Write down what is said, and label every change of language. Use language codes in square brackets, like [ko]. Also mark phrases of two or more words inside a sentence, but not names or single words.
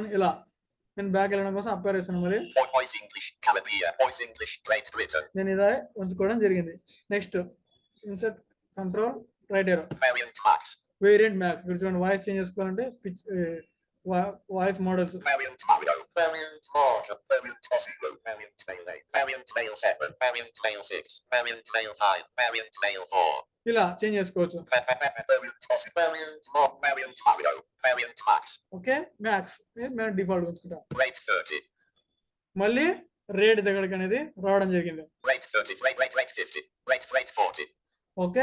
[te] ఇలా నేను బ్యాక్ వెళ్ళడం కోసం [en] up R [te] వేసాను. మరి [en] Voice English Caribbean. Voice English Great Britain. [te] నేను ఇలా ఉంచుకోవడం జరిగింది. [en] next insert control right arrow Variant Max. variant Mac. [te] ఇక్కడ చూడండి, [en] voice change [te] చేసుకోవాలంటే [en] pitch voice models. Variant Mario. Variant Mark. Variant Zero. Variant Mail 8. Variant Mail 7. Variant Mail 6. Variant Mail 5. Variant Mail 4. [te] ఇలా చేంజ్ చేసుకోవచ్చు. [en] Variant Mark. Variant Mario. Variant Max. [te] ఓకే. మ్యాక్స్ మేము డిఫాల్ట్ ఉంచుకుంటాం. [en] Rate 30. [te] మళ్ళీ రేట్ దగ్గరికి అనేది రావడం జరిగింది. [en] Rate 30. Rate 50. Rate 40. [te] ఓకే.